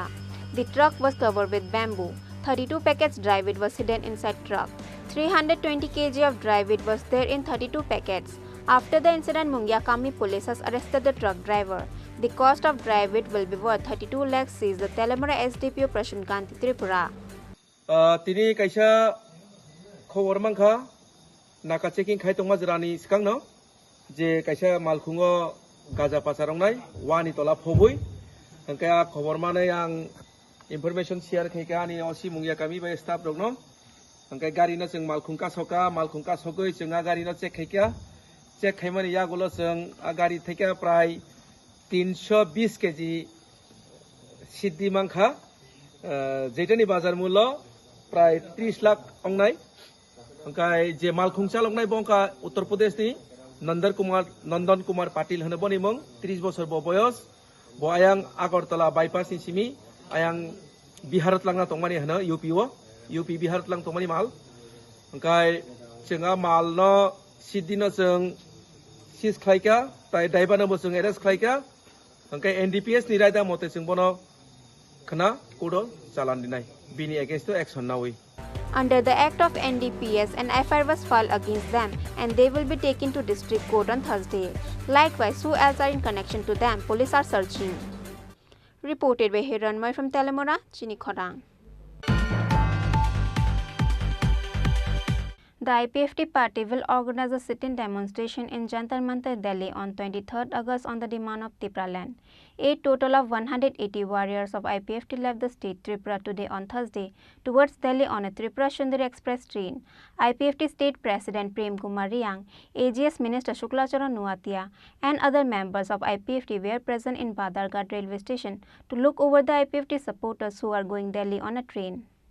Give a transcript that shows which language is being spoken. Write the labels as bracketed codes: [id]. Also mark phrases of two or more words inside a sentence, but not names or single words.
[en] The truck was covered with bamboo. 32 packets dry weight was hidden inside truck. 320 kg of dry weight was there in 32 packets. After the incident, Mungyakami police has arrested the truck driver. The cost of dry weight will be worth 32 lakhs, says the Telemara SDPO Prashunkanti Tripura. [trp] Tini kaisa khobor mangkha naka checking khai tongma jirani sikangno je kaisa malkhungo gaja pasarongnai wani tola phobui hangka khobor manai ang [en] information share [trp] khaika ani osi Mungyakami bai staff rokno hangka gari no jeng malkhungka sokoi jenga gari no check khaika check khaimani yagulo jeng gari theka prai 320 kg siddhi mangkha जेटनि बाजार मूल्य प्राय 30 लाख अंगनाय ओंखाय जे मालखुंचा लंगनाय बंका उत्तर प्रदेश नि नंदन कुमार पाटिल होनो बनि मं 30 बोसोर बयस ब आयां आगरतला बाइपास नि सिमी आयां बिहारत लांना तंगमानि होनो यूपी बिहारत लांग तंगमानि माल ओंखाय जोंहा माल न सिद्दिनो जों सिज खायका ताय दाइबानो जों एरेस्ट खायका ओंखाय एनडीपीएस नि रायदा मते जों बनो खना कोडो चालान दिनाय बिनि [en] against action [trp] नावै. [en] Under the act of NDPS, an FIR was filed against them and they will be taken to district court on Thursday. Likewise, who else are in connection to them, police are searching. Reported by Hiranmoy from Telemora, Chini Khorang. The IPFT party will organize a sit-in demonstration in Jantar Mantar, Delhi on 23rd August on the demand of Tripura land. A total of 180 warriors of IPFT left the state Tripura today on Thursday towards Delhi on a Tripura Sundari Express train. IPFT State President Prem Kumar Riyang, AGS Minister Shuklacharan Nuatia and other members of IPFT were present in Badarghat railway station to look over the IPFT supporters who are going Delhi on a train.